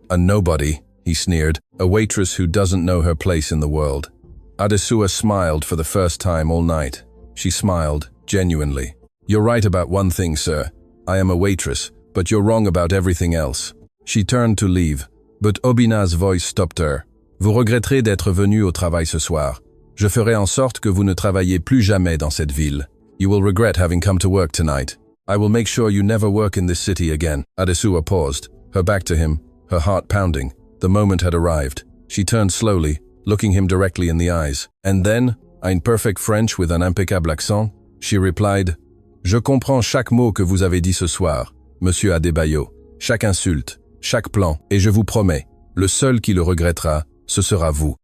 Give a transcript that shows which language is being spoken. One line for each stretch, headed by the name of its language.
English: A nobody, he sneered, a waitress who doesn't know her place in the world. Adesua smiled for the first time all night. She smiled, genuinely. You're right about one thing, sir. I am a waitress, but you're wrong about everything else. She turned to leave, but Obina's voice stopped her.
French: Vous regretterez d'être venu au travail ce soir. Je ferai en sorte que vous ne travaillez plus jamais dans cette ville.
English: You will regret having come to work tonight. I will make sure you never work in this city again. Adesua paused, her back to him, her heart pounding. The moment had arrived. She turned slowly, looking him directly in the eyes. And then, in perfect French with an impeccable accent, she replied,
French: Je comprends chaque mot que vous avez dit ce soir, Monsieur Adebayo, chaque insulte, chaque plan, et je vous promets, le seul qui le regrettera, ce sera vous.